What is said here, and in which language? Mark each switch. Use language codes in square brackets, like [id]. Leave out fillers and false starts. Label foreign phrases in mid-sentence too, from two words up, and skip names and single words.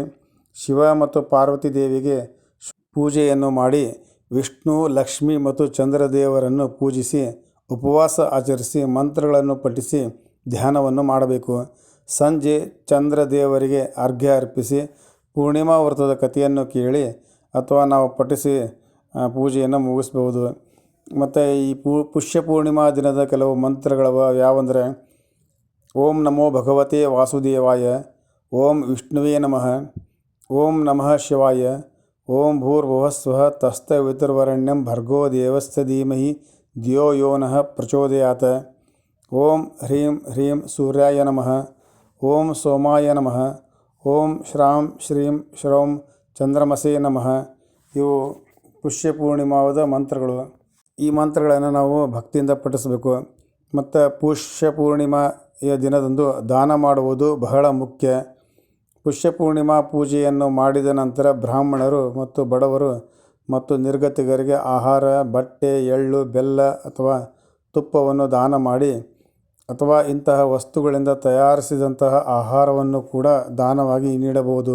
[kn] ಶಿವ ಮತ್ತು ಪಾರ್ವತಿ ದೇವಿಗೆ ಪೂಜೆಯನ್ನು ಮಾಡಿ ವಿಷ್ಣು, ಲಕ್ಷ್ಮಿ ಮತ್ತು ಚಂದ್ರದೇವರನ್ನು ಪೂಜಿಸಿ ಉಪವಾಸ ಆಚರಿಸಿ ಮಂತ್ರಗಳನ್ನು ಪಠಿಸಿ ಧ್ಯಾನವನ್ನು ಮಾಡಬೇಕು. ಸಂಜೆ ಚಂದ್ರದೇವರಿಗೆ ಅರ್ಘ್ಯ ಅರ್ಪಿಸಿ ಪೂರ್ಣಿಮಾ ವ್ರತದ ಕಥೆಯನ್ನು ಕೇಳಿ ಅಥವಾ ನಾವು ಪಠಿಸಿ ಪೂಜೆಯನ್ನು ಮುಗಿಸ್ಬೋದು. ಮತ್ತು ಈ ಪುಷ್ಯ ಪೂರ್ಣಿಮಾ ದಿನದ ಕೆಲವು ಮಂತ್ರಗಳವ ಯಾವಂದರೆ: [sa] ಓಂ ನಮೋ ಭಗವತೆ ವಾಸುದೇವಾಯ, ಓಂ ವಿಷ್ಣುವೇ ನಮಃ, ಓಂ ನಮಃ ಶಿವಾಯ, ಓಂ ಭೂರ್ಭುವಃಸ್ವಃ ತತ್ಸವಿತುರ್ವರೆಣ್ಯಂ ಭರ್ಗೋ ದೇವಸ್ಯ ಧೀಮಹಿ ಧಿಯೋ ಯೋ ನಃ ಪ್ರಚೋದಯಾತ್, ಓಂ ಹ್ರೀಂ ಹ್ರೀಂ ಸೂರ್ಯಾಯ ನಮಃ, ಓಂ ಸೋಮಾಯ ನಮಃ, ಓಂ ಶ್ರಾಂ ಶ್ರೀಂ ಶ್ರೌಂ ಚಂದ್ರಮಸೇ ನಮಃ. [kn] ಇವು ಪುಷ್ಯ ಪೂರ್ಣಿಮಾದ ಮಂತ್ರಗಳು. ಈ ಮಂತ್ರಗಳನ್ನು ನಾವು ಭಕ್ತಿಯಿಂದ ಪಠಿಸಬೇಕು. ಮತ್ತು ಪುಷ್ಯ ಪೂರ್ಣಿಮೆಯ ದಿನದಂದು ದಾನ ಮಾಡುವುದು ಬಹಳ ಮುಖ್ಯ. ಪುಷ್ಯ ಪೂರ್ಣಿಮಾ ಪೂಜೆಯನ್ನು ಮಾಡಿದ ನಂತರ ಬ್ರಾಹ್ಮಣರು ಮತ್ತು ಬಡವರು ಮತ್ತು ನಿರ್ಗತಿಕರಿಗೆ ಆಹಾರ, ಬಟ್ಟೆ, ಎಳ್ಳು, ಬೆಲ್ಲ ಅಥವಾ ತುಪ್ಪವನ್ನು ದಾನ ಮಾಡಿ ಅಥವಾ ಇಂತಹ ವಸ್ತುಗಳಿಂದ ತಯಾರಿಸಿದಂತಹ ಆಹಾರವನ್ನು ಕೂಡ ದಾನವಾಗಿ ನೀಡಬಹುದು.